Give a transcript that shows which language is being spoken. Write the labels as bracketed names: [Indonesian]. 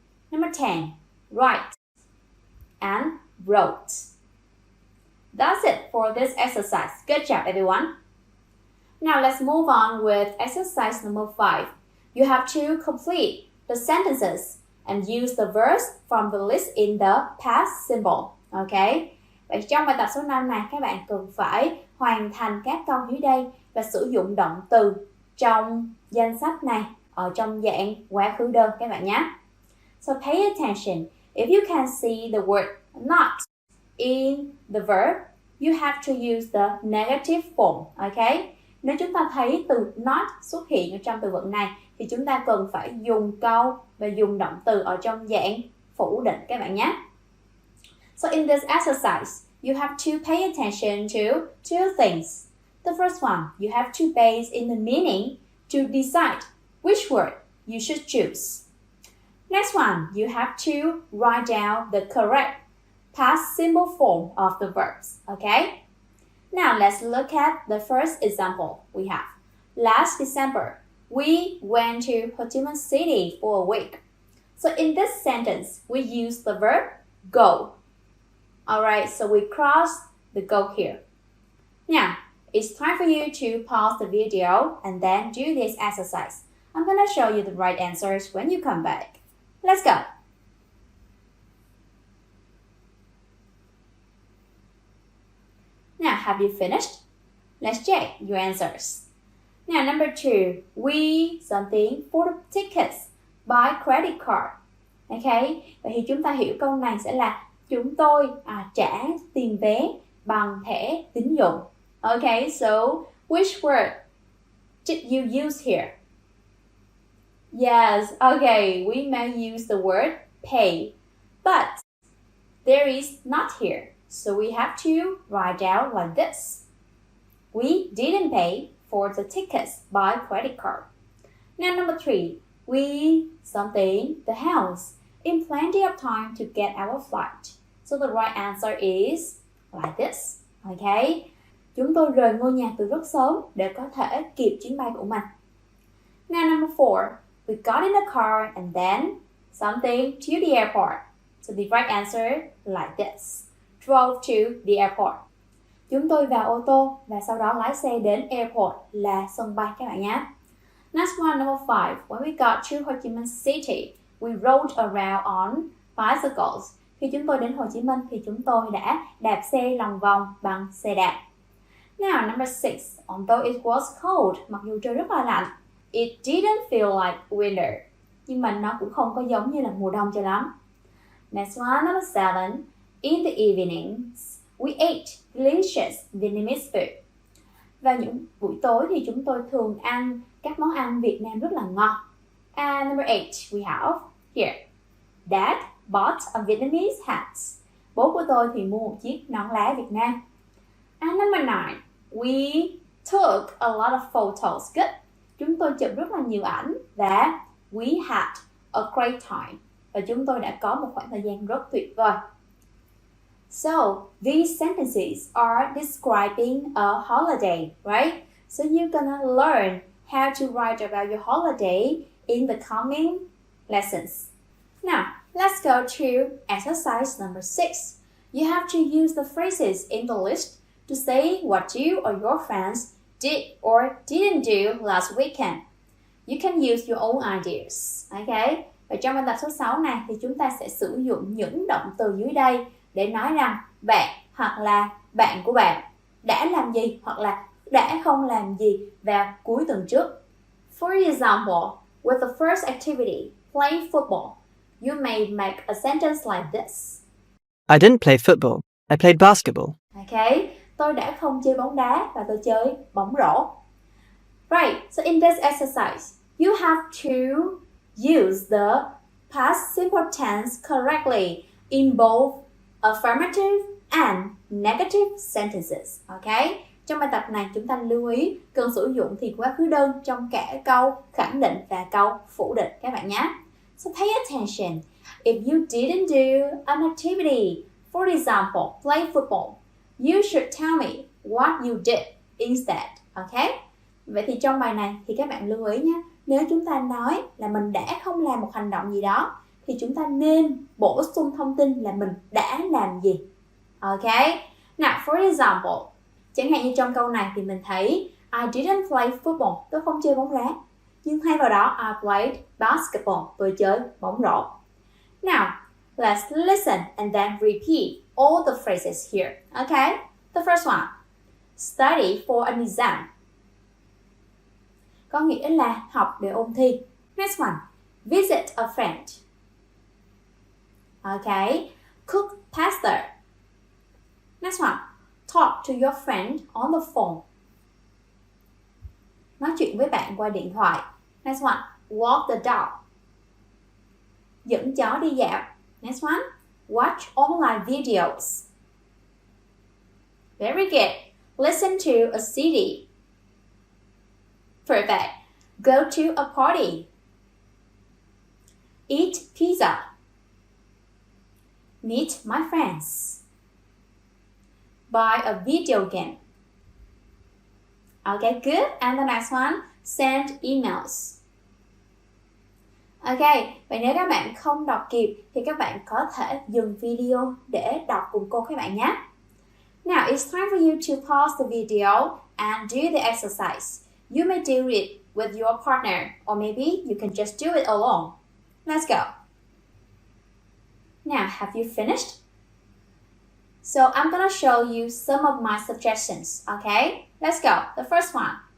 [English] Number 10, write and wrote. That's it for this exercise. Good job, everyone. Now let's move on with exercise number 5. You have to complete the sentences and use the verbs from the list in the past symbol. Okay? [Vietnamese] Vậy trong bài tập số 5 này, các bạn cần phải hoàn thành các câu dưới đây và sử dụng động từ trong danh sách này ở trong dạng quá khứ đơn các bạn nhé. [English] So pay attention. If you can see the word not in the verb, you have to use the negative form. Okay? [Vietnamese] Nếu chúng ta thấy từ not xuất hiện ở trong từ vựng này thì chúng ta cần phải dùng câu và dùng động từ ở trong dạng phủ định các bạn nhé. [English] So in this exercise, you have to pay attention to two things. The first one, you have to base in the meaning to decide which word you should choose. Next one, you have to write down the correct past simple form of the verbs. Okay? Now let's look at the first example we have. Last December, we went to Ho Chi Minh City for a week. So in this sentence, we use the verb go. Alright, so we cross the go here. Now, it's time for you to pause the video and then do this exercise. I'm gonna show you the right answers when you come back. Let's go. Now, have you finished? Let's check your answers. Now, number 2, we something for the tickets by credit card. [Vietnamese] Okay, vậy thì chúng ta hiểu câu này sẽ là chúng tôi trả tiền vé bằng thẻ tín dụng. [English] Okay, so which word did you use here? Yes, okay, we may use the word pay, but there is not here. So we have to write out like this. We didn't pay for the tickets by credit card. Now, number 3, we something the house in plenty of time to get our flight. So the right answer is like this. [Vietnamese] Okay, chúng tôi rời ngôi nhà từ rất sớm để có thể kịp chuyến bay của mình. [English] Now, number 4, we got in a car and then something to the airport. So the right answer like this. Drove to the airport. [Vietnamese] Chúng tôi vào ô tô và sau đó lái xe đến airport là sân bay các bạn nhé. [English] Next one, number 5. When we got to Ho Chi Minh City, we rode around on bicycles. [Vietnamese] Khi chúng tôi đến Hồ Chí Minh thì chúng tôi đã đạp xe lòng vòng bằng xe đạp. [English] Now, number 6. Although it was cold, [Vietnamese] mặc dù trời rất là lạnh, [English] it didn't feel like winter. [Vietnamese] Nhưng mà nó cũng không có giống như là mùa đông cho lắm. [English] Next one, number 7. In the evenings, we ate delicious Vietnamese food. [Vietnamese] Vào những buổi tối thì chúng tôi thường ăn các món ăn Việt Nam rất là ngon. [English] And number 8, we have here. Dad bought a Vietnamese hat. [Vietnamese] Bố của tôi thì mua một chiếc nón lá Việt Nam. [English] And number 9, we took a lot of photos. Good. [Vietnamese] Chúng tôi chụp rất là nhiều ảnh và [English] we had a great time. [Vietnamese] Và chúng tôi đã có một khoảng thời gian rất tuyệt vời. [English] So, these sentences are describing a holiday, right? So you're gonna learn how to write about your holiday in the coming lessons. Now, let's go to exercise number 6. You have to use the phrases in the list to say what you or your friends did or didn't do last weekend. You can use your own ideas, okay? [Vietnamese] Và trong bài tập số 6 này thì chúng ta sẽ sử dụng những động từ dưới đây để nói rằng bạn hoặc là bạn của bạn đã làm gì hoặc là đã không làm gì vào cuối tuần trước. [English] For example, with the first activity, play football, you may make a sentence like this. I didn't play football. I played basketball. [Vietnamese] Okay, tôi đã không chơi bóng đá và tôi chơi bóng rổ. [English] Right, so in this exercise, you have to use the past simple tense correctly in both affirmative and negative sentences. Okay? [Vietnamese] Trong bài tập này chúng ta lưu ý cần sử dụng thì quá khứ đơn trong cả câu khẳng định và câu phủ định các bạn nhé. [English] So pay attention. If you didn't do an activity, for example, play football, you should tell me what you did instead. Okay? [Vietnamese] Vậy thì trong bài này thì các bạn lưu ý nhé. Nếu chúng ta nói là mình đã không làm một hành động gì đó thì chúng ta nên bổ sung thông tin là mình đã làm gì. Okay? [English] Now, for example, [Vietnamese] chẳng hạn như trong câu này thì mình thấy [English] I didn't play football, [Vietnamese] tôi không chơi bóng đá. Nhưng thay vào đó, [English] I played basketball, [Vietnamese] tôi chơi bóng rổ. [English] Now, let's listen and then repeat all the phrases here. Okay? The first one, study for an exam. [Vietnamese] Có nghĩa là học để ôn thi. [English] Next one, visit a friend. Okay, cook pasta. Next one, talk to your friend on the phone. [Vietnamese] Nói chuyện với bạn qua điện thoại. [English] Next one, walk the dog. [Vietnamese] Dẫn chó đi dạo. [English] Next one, watch online videos. Very good. Listen to a CD. Perfect. Go to a party. Eat pizza. Meet my friends. Buy a video game. Okay, good. And the next one, send emails. [Vietnamese] Okay, vậy nếu các bạn không đọc kịp thì các bạn có thể dừng video để đọc cùng cô các bạn nhé. [English] Now, it's time for you to pause the video and do the exercise. You may do it with your partner, or maybe you can just do it alone. Let's go. Now, have you finished? So I'm gonna show you some of my suggestions, okay? Let's go. The first one.